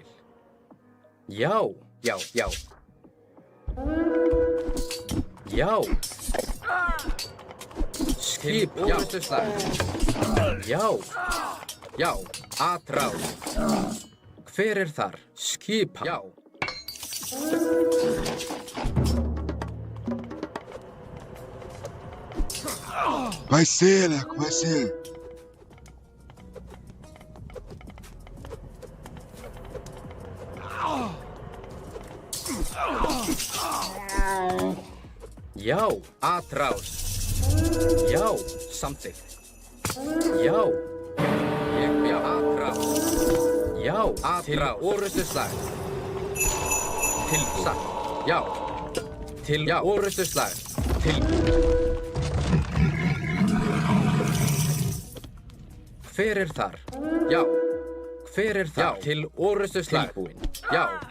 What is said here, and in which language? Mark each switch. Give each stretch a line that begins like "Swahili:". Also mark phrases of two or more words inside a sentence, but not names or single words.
Icelandic: Já. Já. Já. Já. Skip. Orrustuslag. Já. Já. Atrás. Hver er þar? Skipan. Já.
Portuguese: Vai ser, Leco, vai ser.
Icelandic: Já.
Portuguese: Atrás.
Icelandic: Já. Samþykkt. Já. Ég vil. Atrás. Já. Atrás. Til orrustuslag. Til satt. Já. Til orrustuslag. Til. Hver er þar? Já. Hver er þar? Já. Til orrustuslag. Tilbúin. Já.